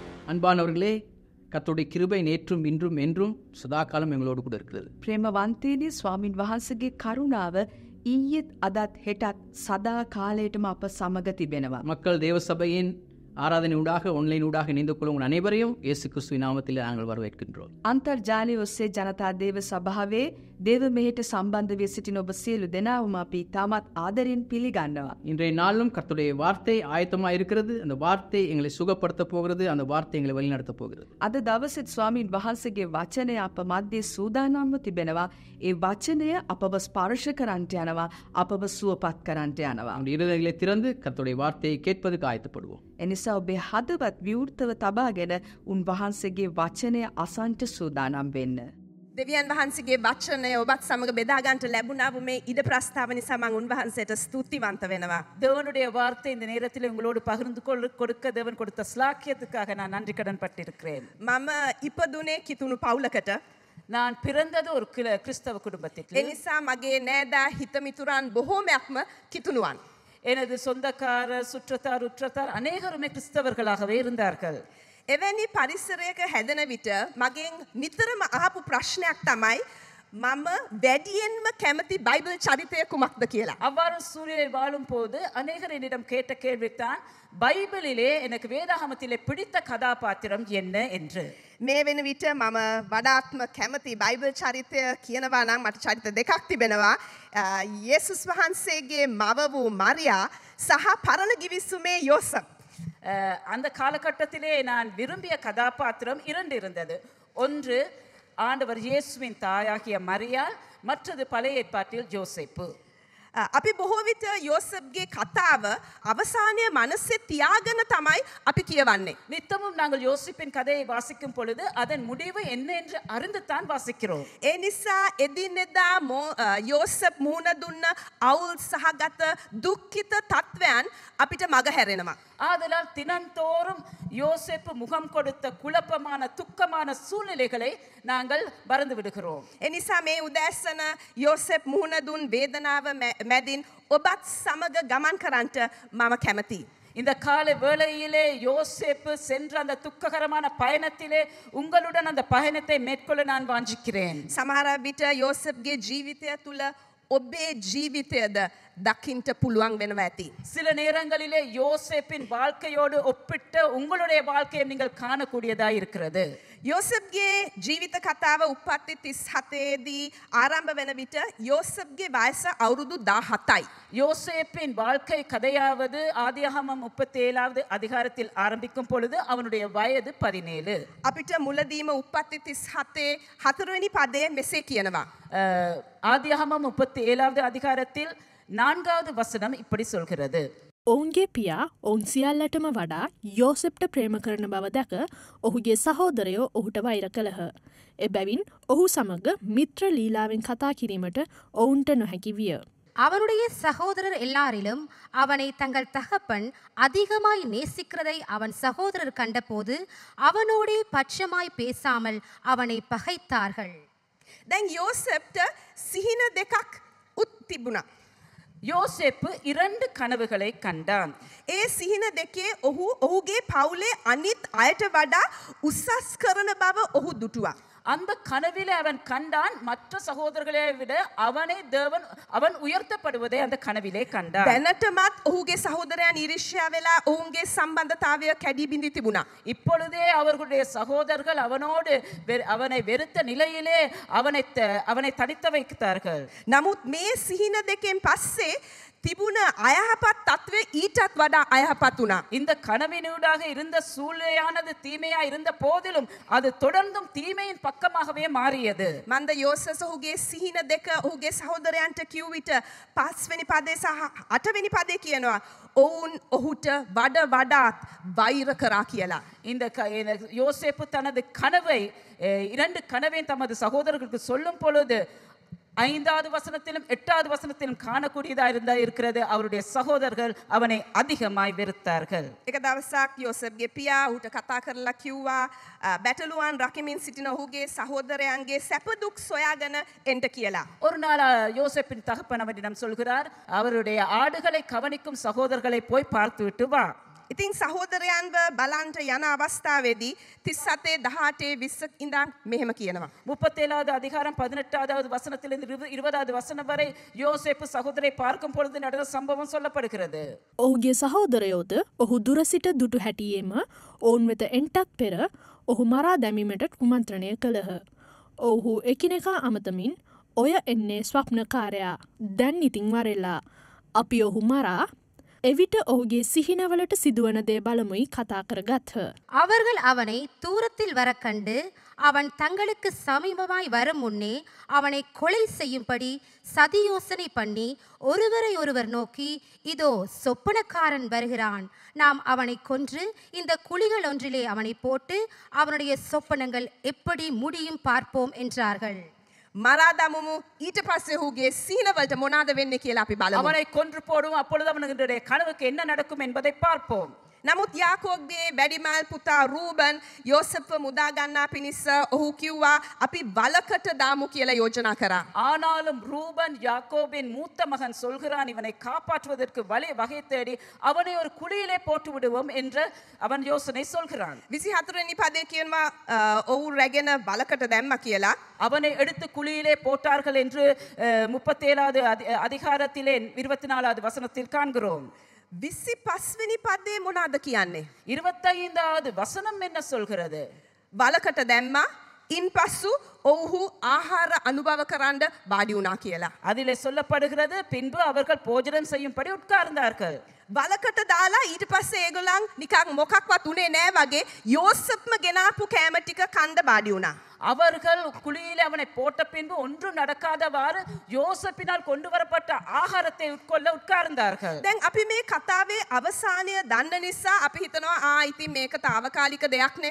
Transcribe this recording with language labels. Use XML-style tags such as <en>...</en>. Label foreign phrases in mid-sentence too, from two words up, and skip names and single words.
<ta>அன்பானவர்களே, கர்த்தருடைய கிருபை நேற்றும் இன்றும் என்றும் சதா காலம் எங்களோடு கூட இருக்கிறது.</ta> <si>ප්‍රේමවන්තයනි ස්වාමින් වහන්සේගේ කරුණාව ඊයේත් අදත් හෙටත් සදා කාලයටම අප සමග තිබෙනවා.</si> <ta>மக்கள் தேவ சபையின் ஆராதனை ஊடாக ஆன்லைன் ஊடாக இணைந்து கொள்ளும் உங்கள் அனைவரையும் இயேசு கிறிஸ்துவின் நாமத்தில் நாங்கள் வரவேற்கின்றோம்.</ta> <si>අන්තර්ජාලය ඔස්සේ ජනතා දේව සභාවේ දේව මෙහෙට සම්බන්ධ වී සිටින ඔබ සියලු දෙනාම අපි තාමත් ආදරෙන් පිළිගන්නවා.</si> <ta>இன்றைய நாளும் கர்த்தருடைய வார்த்தை ஆயத்தமாக இருக்கிறது. அந்த வார்த்தை எங்களை சுகப்படுத்த போகிறது. அந்த வார்த்தை எங்களை வழிநடத்த போகிறது.</ta> <si>අද දවසෙත් ස්වාමින් වහන්සේගේ වචනය අප මැද්දේ සූදානම්ව තිබෙනවා. ඒ වචනය අපව ස්පර්ශ කරන්නට යනවා. අපව සුවපත් කරන්නට යනවා.</si> <ta>நம்முடைய இருதயங்களை திறந்து கர்த்தருடைய வார்த்தையை கேட்பதற்கு ஆயத்தப்படுவோம்.</ta> <si>එනිසා ඔබේ හදවත් විවෘතව තබාගෙන උන්වහන්සේගේ වචනය අසන්ට සූදානම් වෙන්න. දෙවියන් වහන්සේගේ වචනය ඔබත් සමග බෙදා ගන්නට ලැබුණාව මේ ඉඩ ප්‍රස්තාව නිසා මම උන්වහන්සේට ස්තුතිවන්ත වෙනවා.</si> <ta>தேவனுடைய வார்த்தை இந்த நேரத்தில் உங்களோடு பகிர்ந்து கொடுக்க தேவன் கொடுத்த ஸ்லாக்கியத்துக்காக நான் நன்றி கடன் பட்டிருக்கிறேன்.</ta> <si>මම ඉපදුනේ කිතුණු පවුලකට.</si> <ta>நான் பிறந்தது ஒரு கிறிஸ்தவ குடும்பத்தில்.</ta> <si>ඒ නිසා මගේ නෑදා හිතමිතුරන් බොහෝමයක්ම කිතුණුවන්.</si> <ta>எனது சொந்தக்காரர் சுற்றத்தார் உற்றத்தார் அநேகருமே கிறிஸ்தவர்களாகவே இருந்தார்கள்.</ta> <si>එවැනි පරිසරයක හැදෙන විට මගෙන් නිතරම අහපු ප්‍රශ්නයක් තමයි මම වැඩියෙන්ම කැමති බයිබල් චරිතය කුමක්ද කියලා.</si> <ta>அவ்வாறு சூழ்நிலையில் வாழும் போது அநேகர் என்னிடம் கேட்ட கேள்வித்தான் பைபிளிலே எனக்கு வேதாகமத்திலே பிடித்த கதாபாத்திரம் என்ன என்று.</ta> <si>මේ වෙන විට මම වඩාත්ම කැමති බයිබල් චරිතය කියනවා නම් මට චරිත දෙකක් තිබෙනවා. යේසුස් වහන්සේගේ මව වූ මරියා සහ පරණ ගිවිසුමේ යෝසප්.</si> <ta>அந்த காலகட்டத்திலே நான் விரும்பிய கதாபாத்திரம் இரண்டு இருந்தது. ஒன்று ஆண்டவர் இயேசுவின் தாயாகிய மரியாள், மற்றது பழைய ஏற்பாட்டில் யோசேப்பு.</ta> <si>අපි බොහෝ විට යෝසප්ගේ කතාව අවසානයේ මනසේ තියාගෙන තමයි අපි කියවන්නේ.</si> <ta>நித்தமும் நாங்கள் யோசிப்பின் கதையை வாசிக்கும் பொழுது அதன் முடிவு என்ன என்று அறிந்துதான் வாசிக்கிறோம்.</ta> <si>ඒ නිසා එදිනෙදා යෝසප් මුහුණ දුන්න අවුල් සහගත දුක්ඛිත තත්වයන් අපිට මග හැරෙනවා.</si> <ta>ஆதலால் தினந்தோறும் யோசேப்பு முகம் கொடுத்த குழப்பமான துக்கமான சூழ்நிலைகளை நாங்கள் மறந்து விடுகிறோம்.</ta> <si>ඒ නිසා මේ උදෑසන යෝසප් මුහුණ දුන් වේදනාව මැදින් ඔබත් සමග ගමන් කරන්නට මම කැමතියි.</si> <ta>இந்த காலை வேளையிலே யோசேப்பு சென்ற அந்த துக்ககரமான பயணத்திலே உங்களுடன் அந்த பயணத்தை மேற்கொள்ள நான் வாஞ்சிக்கிறேன்.</ta> <si>සමහර විට යෝසප්ගේ ජීවිතය තුළ ඔබේ ජීවිතයද දකින්ට පුළුවන් වෙනවා ඇති.</si> <ta>சில நேரங்களிலே யோசேப்பின் வாழ்க்கையோடு ஒப்பிட்ட உங்களுடைய வாழ்க்கையை நீங்கள் காணக்கூடியதாக இருக்கிறது.</ta> <si>යෝසප්ගේ ජීවිත කතාව උප්පත්ති 37 දී ආරම්භ වෙන විට යෝසප්ගේ වයස අවුරුදු 17යි.</si> <ta>யோசேப்பின் வாழ்க்கை கதையாவது ஆதியாகமம் 37வது அதிகாரத்தில் ஆரம்பிக்கும் பொழுது அவனுடைய வயது 17.</ta> <si>අපිට මුලදීම උප්පත්ති 37 4වෙනි පදයේ මෙසේ කියනවා.</si> <ta>ஆதியாகமம் 37வது அதிகாரத்தில் 4வது வசனம் இப்படி சொல்கிறது.</ta> <si>ඔවුන්ගේ පියා ඔවුන් සියල්ලටම වඩා යෝසෙප්ට ප්‍රේම කරන බව දැක ඔහුගේ සහෝදරයෝ ඔහුට වෛර කළහ. එබැවින් ඔහු සමග මිත්‍ර ලීලාවෙන් කතා කිරීමට ඔවුන්ට නොහැකි විය.</si> <ta>அவனுடைய சகோதரர் எல்லாரிலும் அவனை தங்கள் தகப்பன் அதிகமாய் நேசிக்கிறதை அவன் சகோதரர் கண்டபோது அவனோடே பட்சமாய் பேசாமல் அவனை பகைத்தார்கள்.</ta> <si>දැන් යෝසප්ට සිහින දෙකක් උත් තිබුණා.</si> <ta>யோசேப்பு 2 கனவுகளை கண்டான்.</ta> <si>ඒ සිහින දෙකේ ඔහුගේ පවුලේ අනිත් අයට වඩා උසස් කරන බව ඔහු දුටුවා.</si> <ta>அந்த கனவிலே அவன் கண்டான் மற்ற சகோதரர்களை விட அவன் உயர்த்தப்படுவதை அந்த கனவிலே கண்டான்.</ta> <si>දැනටමත් ඔහුගේ සහෝදරයන් ඊර්ෂ්‍යා වෙලා ඔවුන්ගේ සම්බන්ධතාවය කැඩී බිඳී තිබුණා.</si> <ta>இப்பொழுதே அவர்களுடைய சகோதரர்கள் அவனை வெறுத்த நிலையிலே அவனை தனித்து வைத்தார்கள்.</ta> <si>නමුත් මේ සිහින දෙකෙන් පස්සේ තිබුණ අයහපත් තත්ත්වය ඊටත් වඩා අයහපත් වුණා.</si> <ta>இந்த கனவினூடாக இருந்த சூழ்நிலையானது தீமையா இருந்த போதிலும் அது தொடர்ந்தும் தீமையின் பக்கமாகவே மாறியது.</ta> <si>මන්ද යෝසස් ඔහුගේ සිහින දෙක ඔහුගේ සහෝදරයන්ට කිව් විට 5 වෙනි පදේ සහ 8 වෙනි පදේ කියනවා ඔවුන් ඔහුට වඩාත් වෛර කරා කියලා.</si> <ta>இந்த யோசேப்பு தனது கனவை 2 கனவை தமது சகோதரர்களுக்கு சொல்லும் பொழுது 5வது வசனத்திலும் 8வது வசனத்திலும் காணக்கூடியதாக இருக்கிறது. அவருடைய சகோதரர்கள் அவனை அதிகமாய் வெறுத்தார்கள்.</ta> <si>එක දවසක් යෝසප්ගේ පියා ඌට කතා කරලා කිව්වා බැටළුවන් රකිමින් සිටින ඔහුගේ සහෝදරයන්ගේ සැප දුක් සොයාගෙන එන්න කියලා.</si> <ta>ஒரு நாள் யோசேப்பின் தகப்பன் அவனிடம் சொல்கிறார், அவருடைய ஆடுகளை கவனிக்கும் சகோதரர்களை போய் பார்த்துவிட்டு வா.</ta> <si>ඉතින් සහෝදරයන්ව බලන්ට යන අවස්ථාවේදී 37 18 20 ඉඳන් මෙහෙම කියනවා.</si> <ta>37வது அதிகாரம் 18வது வசனத்திலிருந்து 20வது வசனம் வரை யோசேப்பு சகோதரை பார்க்கும் பொழுது நடந்த சம்பவம் சொல்லப்படுகிறது.</ta> <si>ඔහුගේ සහෝදරයෝද ඔහු දුරසිට දුටු හැටියේම ඔවුන් වෙත එන්ටත් පෙර ඔහු මරා දැමීමට කුමන්ත්‍රණය කළහ. ඔහු එකිනෙකා අමතමින් ඔය එන්නේ ස්වප්නකාරයා දැන් ඉතින් වරෙල්ලා අපි ඔහු මරා එවිට ඔහුගේ සිහිනවලට සිදුවන දේ බලමුයි කතා කරගත්හ.</si> <ta>அவர்கள் அவனை தூரத்தில் வர கண்டு அவன் தங்களுக்கு சமீபமாய் வரும் முன்னே அவனை கொலை செய்யும்படி சதி யோசனை பண்ணி ஒருவரை ஒருவர் நோக்கி இதோ சொப்பனக்காரன் வருகிறான், நாம் அவனை கொன்று இந்த குழிகள் ஒன்றிலே அவனை போட்டு அவனுடைய சொப்பனங்கள் எப்படி முடியும் பார்ப்போம் என்றார்கள்.</ta> <si>මරා දමුමු ඊට පස්සේ ඔහුගේ සීනවලට මොනවාද වෙන්නේ කියලා අපි බලමු.</si> <ta>அவனை கொன்று போடுவோம், அப்பொழுது அவனுடைய கனவுக்கு என்ன நடக்கும் என்பதை பார்ப்போம்.</ta> <si>නමුත් යාකෝබ්ගේ වැඩිමල් පුතා රූබන් යෝසෙෆ්ව මුදා ගන්නා පිණිස ඔහු කිව්වා අපි වලකට දාමු කියලා යෝජනා කරා.</si> <ta>ஆனாலும் ரூபன் யாக்கோபின் மூத்த மகன் சொல்கிறான், இவனை காப்பாற்றுவதற்கு வகை தேடி அவனை ஒரு குழியிலே போட்டு விடுவோம் என்று அவன் யோசனை சொல்கிறான்.</ta> <si>24 වෙනි පදේ කියනවා ඔහු රැගෙන වලකට දැම්මා කියලා.</si> <ta>அவனை எடுத்து குழியிலே போட்டார்கள் என்று 37வது அதிகாரத்திலே 24வது வசனத்தில் காண்கிறோம்.</ta> <si>25 වෙනි පදේ මොනවාද කියන්නේ?</si> <ta>25வது வசனம் என்ன சொல்கிறது?</ta> <si>වලකට දැම්මා ඉන්පසු ඔවුහු ආහාර අනුභව කරන්න වාඩි වුණා කියලා.</si> <ta>அதிலே சொல்லப்படுகிறது, பின்பு அவர்கள் போஜனம் செய்யும்படி உட்கார்ந்தார்கள்.</ta> <si>වලකට දාලා ඊට පස්සේ ඒගොල්ලන් නිකන් මොකක්වත් උනේ නෑ වගේ යෝසෙෆ්ම ගෙනාපු කෑම ටික කන්න වාඩි වුණා.</si> <ta>அவர்கள் குழியிலே அவனை போட்ட பின்பு ஒன்றும் நடக்காதவாறு யோசப்பினால் கொண்டு வரப்பட்ட ஆகாரத்தை உட்கொள்ள உட்கார்ந்தார்கள்.</ta> <si>දැන් අපි මේ කතාවේ අවසානය දන්න නිසා අපි හිතනවා ඉතින් මේක తాවකාලික දෙයක් නේ.</si>